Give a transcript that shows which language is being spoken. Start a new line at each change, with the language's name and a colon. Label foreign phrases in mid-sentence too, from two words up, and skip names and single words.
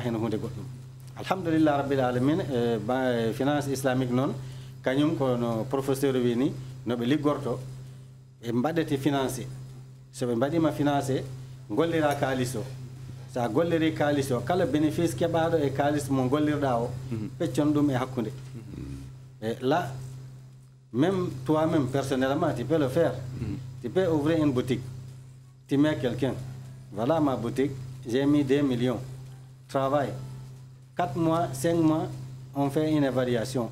Fula: hen hunde goɗɗum
Arabic: الحمد لله رب العالمين
French: finance islamique
Fula: noon kañum kono professeur wi ni no ɓe liggorto ɓe mbaɗete financé so ɓe mbaɗima financé gollira kalis o sa golliri kalis o kala bénéfice keɓaɗo e kalis mo gollirɗa o peccon ɗum e hakkude
French: et là même toi-même personnellement tu peux le faire tu peux ouvrir une boutique tu mets quelqu'un voilà ma boutique j'ai mis 2 millions travail 4 mois 5 mois on fait une évaluation.